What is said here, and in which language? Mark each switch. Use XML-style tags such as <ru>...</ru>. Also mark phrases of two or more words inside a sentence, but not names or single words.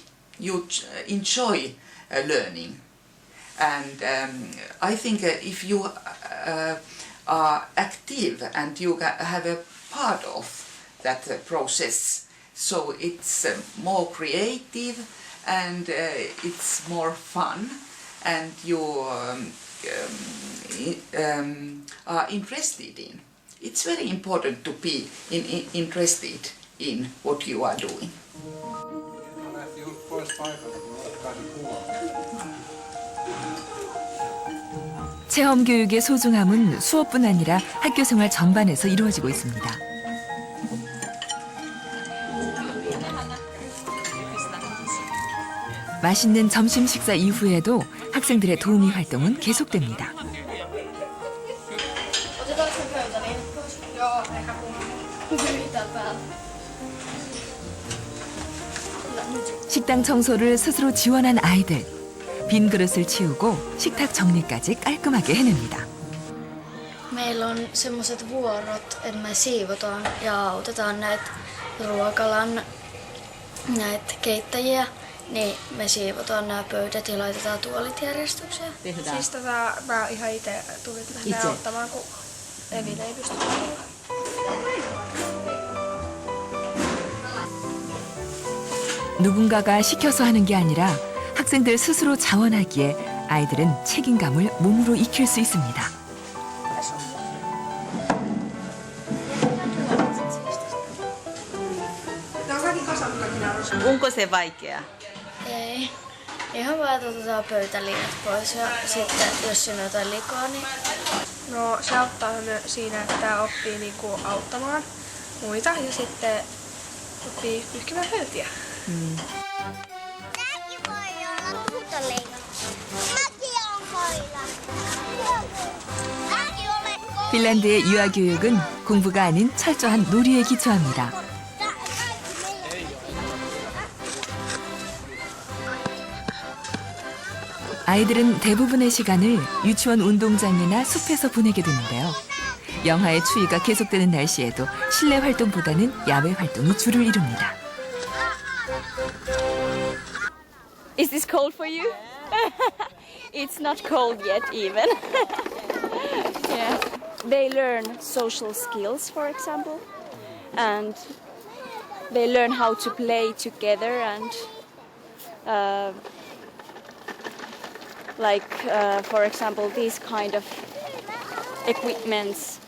<en>You enjoy learning, and I think if you are active and you have a part of that process, so it's more creative and it's more fun, and you are interested in. It's very important to be interested in what you are doing.</en> <ko>체험 교육의 소중함은 수업뿐 아니라 학교 생활 전반에서 이루어지고 있습니다. 맛있는 점심 식사 이후에도 학생들의 도우미 활동은 계속됩니다. 식당 청소를 스스로 지원한 아이들. 빈 그릇을 치우고 식탁 정리까지 깔끔하게 해냅니다.</ko> <fi>Meillä on semmoiset vuorot, että me siivotaan ja autetaan näitä ruokalan näitä keittäjiä. Niin me siivotaan nämä pöydät ja laitetaan tuolit järjestykseen. Siis mä ihan itse tulin tänne auttamaan, kun Eville ei pysty tulla.</fi> <ko>누군가가 시켜서 하는 게 아니라 학생들 스스로 자원하기에 아이들은 책임감을 몸으로 익힐 수 있습니다.</ko> <fi>Onko se vaikeaa? Ei. Ihan vaan otetaan pöytäliinat pois ja sitten jos siinä on jotain likaa, niin... No se auttaa siinä, että oppii niinku auttamaan muita ja sitten oppii pyyhkimään pöytiä.</fi> <ko>핀란드의 유아교육은 공부가 아닌 철저한 놀이에 기초합니다. 아이들은 대부분의 시간을 유치원 운동장이나 숲에서 보내게 되는데요. 영하의 추위가 계속되는 날씨에도 실내 활동보다는 야외 활동이 주를 이룹니다.</ko> <en>Is this cold for you? It's not cold yet even. Yeah. They learn social skills, for example, and they learn how to play together and for example, these kind of equipments.</en>